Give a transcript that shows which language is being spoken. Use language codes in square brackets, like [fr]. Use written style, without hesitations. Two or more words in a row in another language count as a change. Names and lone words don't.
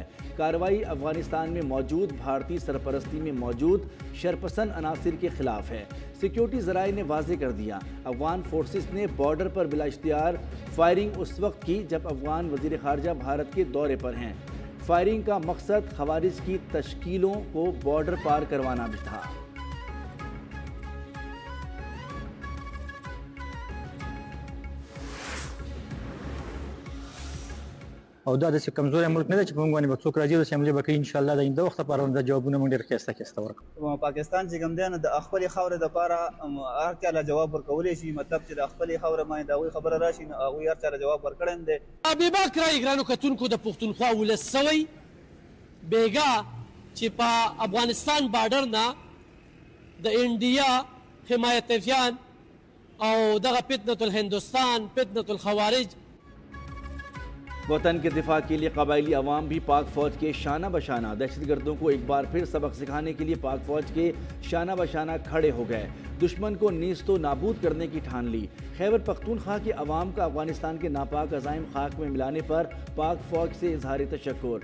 [ur] کارروائی افغانستان میں موجود بھارتی سرپرستی میں موجود شرپسند عناصر کے خلاف ہے. سیکیورٹی ذرائع نے واضح کر دیا۔ افغان فورسز نے بارڈر پر بلا اختیار فائرنگ اس وقت کی جب افغان وزیر خارجہ بھارت کے دورے پر ہیں. فائرنگ کا مقصد خوارج کی تشکیلوں کو بارڈر پار کروانا بھی تھا. [ps] او دا د کمزوري ملک نه دی چې په موږ باندې به څوک راځي او چې موږ به کوي [ar] ان شاء الله [ps] د آینده وخت لپاره د جوابونه موږ ډېر ښایسته ورکړو. پاکستان چې کوم دی نو د خپلې خاورې دپاره هر چا له جواب ورکولی شي. مطلب چې د خپلې خاورې باندې د هغوی خبره راشي نو هغوی هر چا له جواب ورکړی هم دی. بېباک رایې ګرانو کتونکو د پښتونخوا ولس سوی بېګا چې په افغانستان بارډر نه د انډیا حمایتیان او دغه فتنة الهندوستان فتنة الخوارج [ur] وطن کے دفاع کے لیے قبائلی عوام بھی پاک فوج کے شانہ بشانہ دہشتگردوں کو ایک بار پھر سبق سکھانے کے لیے پاک فوج کے شانہ بشانہ کھڑے ہو گئے. دشمن کو نیست و نابود کرنے کی ٹھان لی۔ خیبر پختونخوا کے عوام کا افغانستان کے ناپاک عزائم خاک میں ملانے پر پاک فوج سے اظہار تشکر.